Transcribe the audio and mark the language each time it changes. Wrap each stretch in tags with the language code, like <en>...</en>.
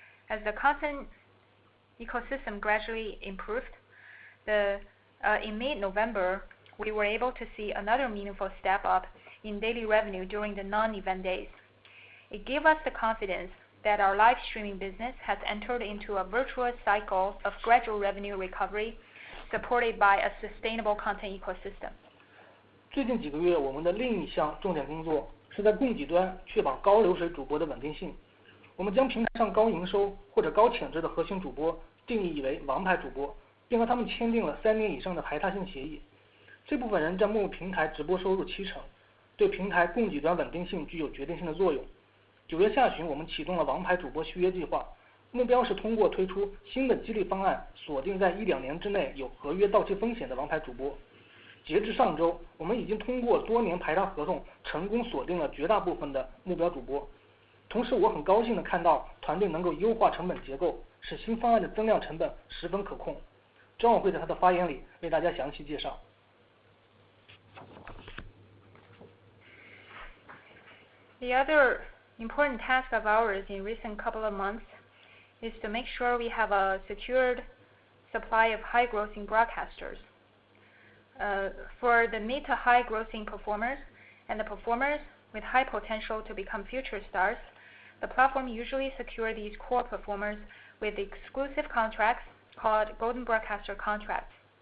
<en>As the content ecosystem gradually improved, in mid-November, we were able to see another meaningful step up in daily revenue during the non-event days. It gave us the confidence that our live streaming business has entered into a virtuous cycle of gradual revenue recovery, supported by a sustainable content ecosystem.</en> <zh>最近几个月，我们的另一项重点工作是在供给端确保高流水主播的稳定性。我们将平台上高营收或者高潜质的核心主播定义为王牌主播，并和他们签订了3年以上的排他性协议。这部分人占Momo平台直播收入70%，对平台供给端稳定性具有决定性的作用。 9月下旬，我们启动了王牌主播续约计划，目标是通过推出新的激励方案，锁定在1-2年之内有合约到期风险的王牌主播。截至上周，我们已经通过多年排查合同，成功锁定了绝大部分的目标主播。同时，我很高兴地看到团队能够优化成本结构，使新方案的增量成本十分可控。张委会在他的发言里为大家详细介绍。</zh> <en>The other important task of ours in recent couple of months is to make sure we have a secured supply of high-grossing broadcasters. For the mid to high-grossing performers and the performers with high potential to become future stars, the platform usually secures these core performers with exclusive contracts called Golden Broadcaster contracts.</en>